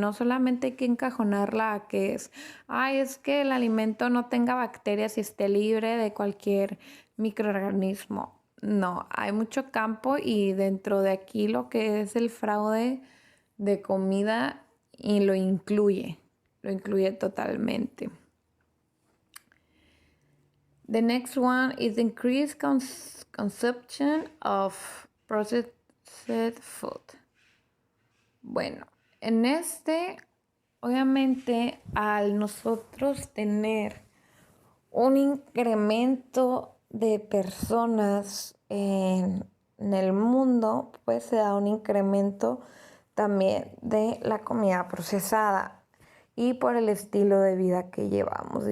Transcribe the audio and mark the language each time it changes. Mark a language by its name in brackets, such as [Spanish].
[Spanish] No solamente hay que encajonarla a que es que el alimento no tenga bacterias y esté libre de cualquier microorganismo. No, hay mucho campo y dentro de aquí lo que es el fraude de comida y lo incluye totalmente. [English] The next one is increased consumption of processed food. [Spanish] Bueno, en obviamente, al nosotros tener un incremento de personas en el mundo, pues se da un incremento también de la comida procesada y por el estilo de vida que llevamos.